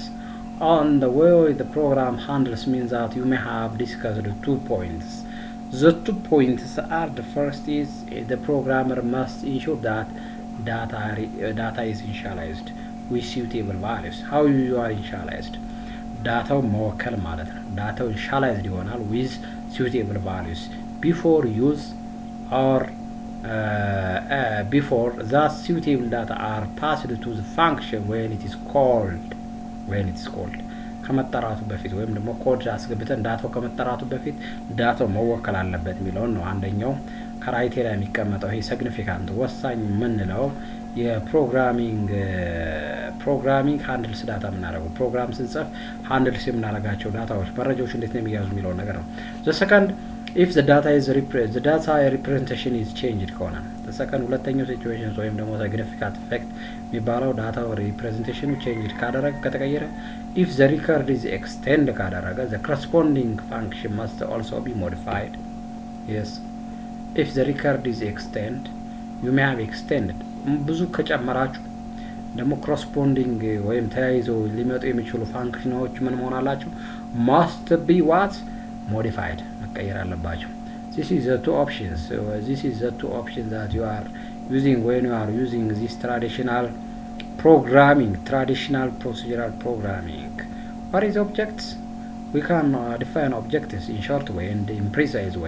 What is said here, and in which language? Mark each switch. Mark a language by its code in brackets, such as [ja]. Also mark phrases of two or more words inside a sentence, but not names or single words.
[en] On the way the program handles means that you may have discussed 2 points. The 2 points are: the first is the programmer must ensure that data is initialized with suitable values. How you are initialized? [am] ዳታው መወከል ማለት ነው። ዳታው ኢኒሻላይዝድ ይሆናል [en] with suitable values before use or before that suitable data are passed to the function when it is called. [am] ከመጠራቱ በፊት ወይም ደግሞ ኮድ አስገብተን ዳታው ከመጠራቱ በፊት ዳታው መወከል አለበት የሚለውን ነው አንደኛው ክራይቴሪያ የሚቀመጠው። ይሄ ሲግኒፊካንት ወሳኝ የምንለው የፕሮግራሚንግ [en] handles data [am] የምናደርገው ፕሮግራም ስንጽፍ ሃንድልስ የምናደርጋቸው ዳታዎች መረጃዎች እንዴት ነው የሚያዙ የሚለው ነገር ነው። [en] the second if the data representation is changed [am] ከሆነ [en] the second [am] ሁለተኛው ሲቹዌሽን ወይም ደግሞ [en] significant effect [am] የሚባለው ዳታ [en] representation changed [am] ካደረገ ከተቀየረ [en] if the record is extend [am] ካደረገ [en] the corresponding function must also be modified. Yes, if the record is extend you may have extended [am] ብዙ ከጨመራችሁ ደግሞ [en] corresponding [am] ወይም ተያይዘው ሊመጡ የሚችሉ ፋንክሽኖች ምን መሆን አላቸው? [en] must be what modified [am] መቀየር አለባቸው። [en] this is the two options that you are using when you are using this traditional procedural programming. What is objects? We can define objects in short way and in precise way.